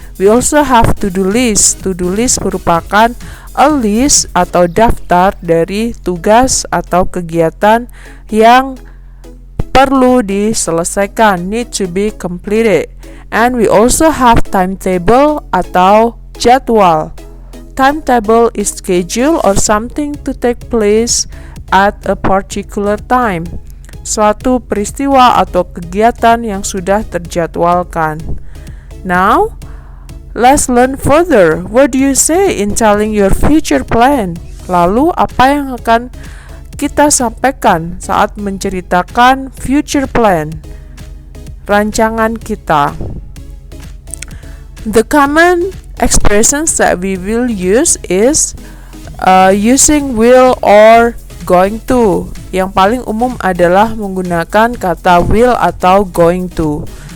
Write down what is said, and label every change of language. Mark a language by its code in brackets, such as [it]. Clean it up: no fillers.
[en] We also have to-do list. To-do list [id] merupakan [en] a list [id] atau daftar dari tugas atau kegiatan yang perlu diselesaikan, [en] need to be completed. And we also have timetable [id] atau jadwal. [en] Timetable is schedule or something to take place at a particular time. [id] Suatu peristiwa atau kegiatan yang sudah terjadwalkan. [en] Now, let's learn further. What do you say in telling your future plan? [id] Lalu apa yang akan kita sampaikan saat menceritakan [en] future plan, [id] rancangan kita? [en] The common expressions that we will use is using will or going to. [id] Yang paling umum adalah menggunakan kata will atau going to.